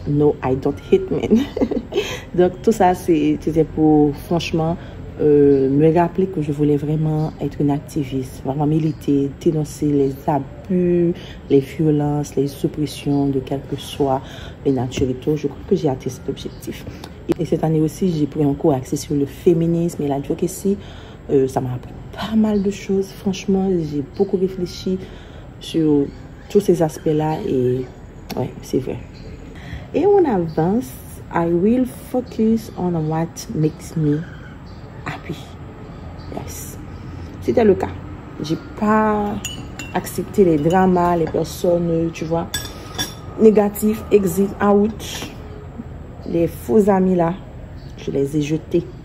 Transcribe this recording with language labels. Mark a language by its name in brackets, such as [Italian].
[English] No, I don't hate men. [French] Donc, tout ça, c'était pour, franchement, me rappeler que je voulais vraiment être une activiste, vraiment militer, dénoncer les abus, les violences, les oppressions de quel que soit les natures et tout. Je crois que j'ai atteint cet objectif. Et cette année aussi, j'ai pris un cours axé sur le féminisme et l'advocacy. Ça m'a appris pas mal de choses. Franchement, j'ai beaucoup réfléchi sur tous ces aspects-là et ouais, c'est vrai. Et on avance. [English] I will focus on what makes me happy. [French] Yes. C'était le cas. J'ai pas accepté les dramas, les personnes, tu vois, négatives, exit, out. Les faux amis là, je les ai jetés.